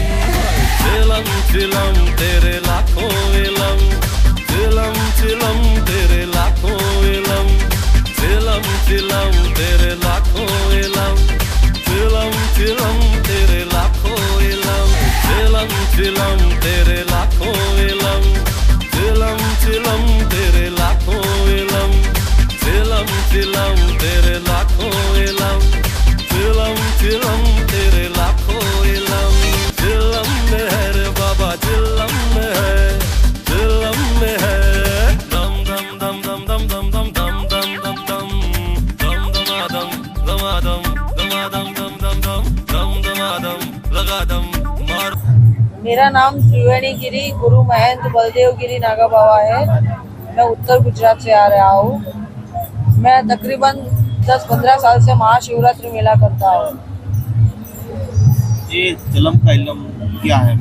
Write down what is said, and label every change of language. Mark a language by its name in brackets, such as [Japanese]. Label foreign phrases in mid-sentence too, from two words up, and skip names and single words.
[Hindi] चिलम चिलम तेरे लाखों इलम, चिलम चिलम तेरे लाखों इलम, चिलम चिलम तेरे लाखों इलम, चिलम चिलम तेरे लाखों इलम, चिलम चिलम तेरे लाखों इलम, चिलम चिलम तेरे लाखों इलम, चिलम चिलम तेरे लाखों इलम, चिलम चिलम तेरे लाखों इलम। चिलम में है रे बाबा चिलम में है, चिलम में है। दम दम दम दम दम दम दम दम दम दम दम दम दमादम दमादम दम दम दम दम दमादम लगा दम मार। मेरा नाम त्रिवेणी गिरी गुरु महेंद्र बलदेव गिरी नागा बाबा है। मैं उत्तर गुजरात से आ रहा हूँ। मैं तकरीबन 10-15 साल से महाशिवरात्रि मेला करता हूँ। ये चिलम का इलम क्या है?